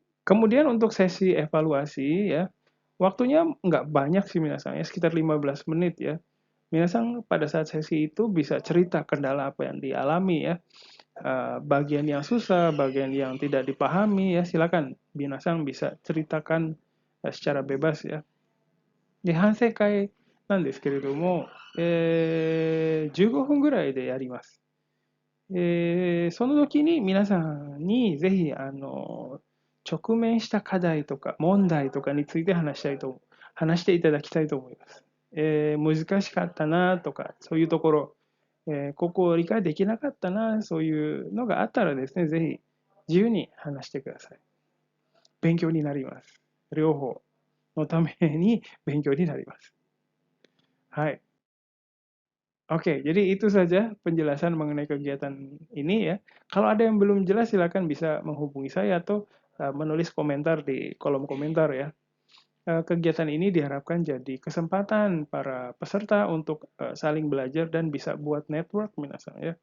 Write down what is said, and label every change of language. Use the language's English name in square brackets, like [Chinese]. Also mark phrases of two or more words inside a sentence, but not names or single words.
[Indonesian] Kemudian untuk sesi evaluasi ya, waktunya nggak banyak sih minasan ya, sekitar 15 menit ya. Minasan pada saat sesi itu bisa cerita kendala apa yang dialami ya. Bagian yang susah, bagian yang tidak dipahami ya silakan binasang bisa ceritakan secara bebas ya. [Japanese] で、反省会なんですけれども、15分ぐらいでやります。その時に皆さんにぜひ直面した課題とか問題とかについて話していただきたいと思います。難しかったなとかそういうところ、ここを理解できなかったな、そういうのがあったらですね、ぜひ自由に話してください。勉強になります。両方のために勉強になります。 [Indonesian] はい。Oke, jadi itu saja penjelasan mengenai kegiatan ini ya. Kalau ada yang belum jelas silakan bisa menghubungi saya atau menulis komentar di kolom komentar ya. Kegiatan ini diharapkan jadi kesempatan para peserta untuk saling belajar dan bisa buat network minasan ya.